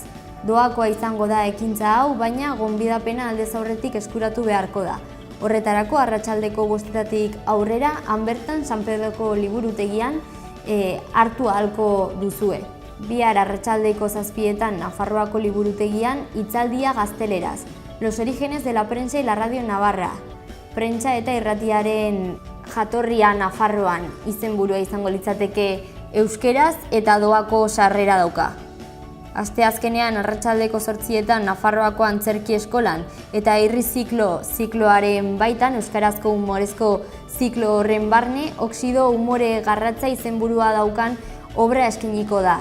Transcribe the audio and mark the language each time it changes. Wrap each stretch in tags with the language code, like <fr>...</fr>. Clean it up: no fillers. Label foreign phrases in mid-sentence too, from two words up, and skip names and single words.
<eu>Doakoa izango da ekintza hau, baina gonbidapena aldez aurretik eskuratu beharko da. Horretarako arratsaldeko 5etatik aurrera, han bertan San Pedroko liburutegian hartu ahalko duzue. Bihar arratsaldeko 7etan Nafarroako liburutegian, hitzaldia gazteleraz.</eu> <es>Los orígenes de la prensa y la radio Navarra.</es> <eu>Prentsa eta irratiaren jatorria Nafarroan izenburua izango litzateke euskeraz eta doako sarrera dauka. Asteazkenean arratsaldeko 8etan Nafarroako antzerki eskolan eta irri zikloaren baitan euskarazko humorezko ziklo horren barne Oxido umore garratza izenburua daukan obra eskainiko da.</eu>